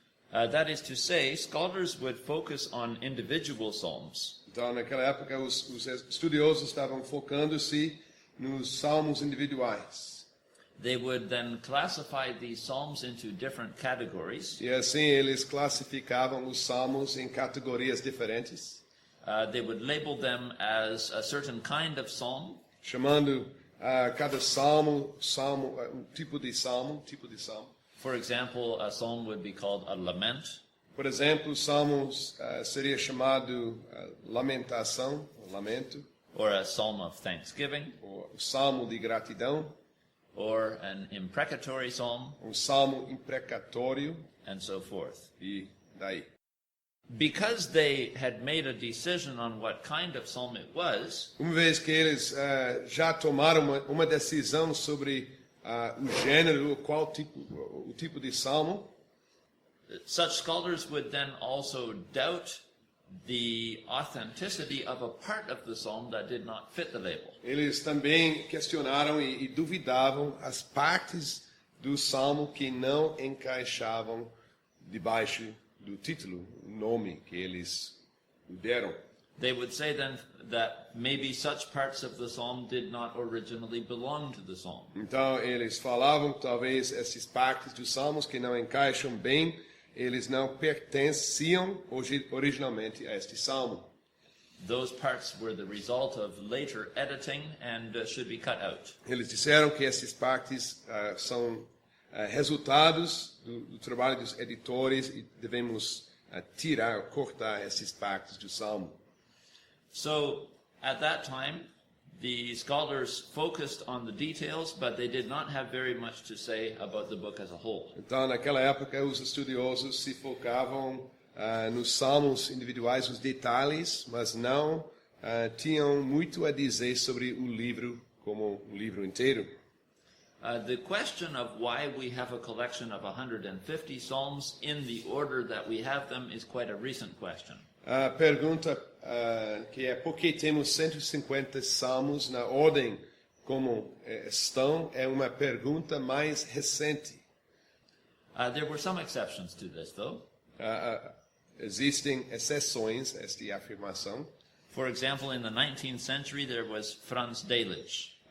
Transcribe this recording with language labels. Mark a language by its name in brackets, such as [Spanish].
[English] That is to say, scholars would focus on individual psalms. [Portuguese] Então, naquela época, os estudiosos estavam focando-se nos salmos individuais. [English] They would then classify these psalms into different categories. [Portuguese] E assim eles classificavam os salmos em categorias diferentes. [English] They would label them as a certain kind of psalm. [Portuguese] Chamando cada salmo um tipo de salmo. [English] For example, a psalm would be called a lament. [Portuguese] Por exemplo, salmos seria chamado lamentação, lamento. [English] Or a psalm of thanksgiving. [Portuguese] Ou o salmo de gratidão. [English] Or an imprecatory psalm. [Portuguese] Salmo imprecatório. [English] And so forth. [Portuguese] E daí. [English] Because they had made a decision on what kind of psalm it was, [Portuguese] uma vez que eles já tomaram uma decisão sobre o gênero, o tipo de salmo, [English] such scholars would then also doubt the authenticity of a part of the psalm that did not fit the label. [Portuguese] Eles também questionaram e duvidavam as partes do salmo que não encaixavam debaixo do título, o nome que eles deram. [English] They would say then that maybe such parts of the psalm did not originally belong to the psalm. [Portuguese] Então eles falavam talvez essas partes dos salmos que não encaixam bem, eles não pertenciam originalmente a este salmo. [English] Those parts were the result of later editing and should be cut out. [Portuguese] Eles disseram que essas partes são resultados do trabalho dos editores e devemos cortar essas partes do salmo. [English] So at that time, the scholars focused on the details, but they did not have very much to say about the book as a whole. [Portuguese] Então, naquela época, os estudiosos se focavam nos salmos individuais, os detalhes, mas não tinham muito a dizer sobre o livro como um livro inteiro. [English] The question of why we have a collection of 150 psalms in the order that we have them is quite a recent question. [Portuguese] A pergunta que é por que temos 150 salmos na ordem como estão é uma pergunta mais recente. [English] There were some exceptions to this, though. [Portuguese] Existem exceções a esta afirmação. [English] For example, in the 19th century, there was Franz Delitzsch.